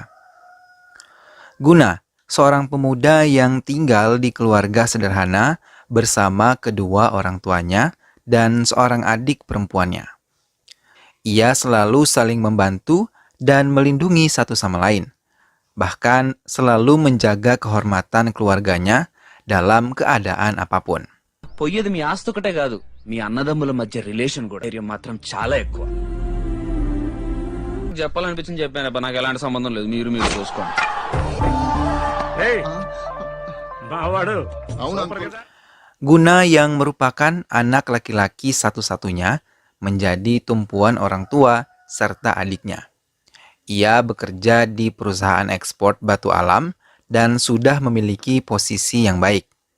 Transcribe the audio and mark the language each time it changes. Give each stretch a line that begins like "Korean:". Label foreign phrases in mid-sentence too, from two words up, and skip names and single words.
Indonesian: Guna, seorang pemuda yang tinggal di keluarga sederhana bersama kedua orang tuanya dan seorang adik perempuannya. Ia selalu saling membantu dan melindungi satu sama lain, bahkan selalu menjaga kehormatan keluarganya dalam keadaan apapun.
Telugu: పోయేది మీ ఆస్తి ఒకటే కాదు మీ అన్నదమ్ముల మధ్య రిలేషన్ కూడా ధైర్యం మాత్రం చాలా ఎక్కువ చెప్పాలనిపించింది చెప్పాను నాకు ఎలాంటి సంబంధం లేదు మీరు మీరు చూసుకోండి
Indonesian: Guna yang merupakan anak laki-laki satu-satunya menjadi tumpuan orang tua serta adiknya. Ia bekerja di perusahaan ekspor batu alam dan sudah memiliki posisi yang baik.